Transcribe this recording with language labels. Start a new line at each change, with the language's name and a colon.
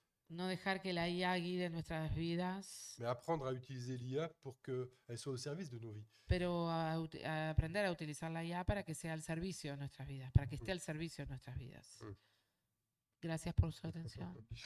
Spanish: No dejar que la IA guíe nuestras vidas,
French: mais apprendre à utiliser l'IA pour qu'elle soit au service de nos vies.
Spanish: pero a aprender a utilizar la IA para que sea al servicio de nuestras vidas, para que esté al servicio de nuestras vidas. Mm. Gracias por su atención.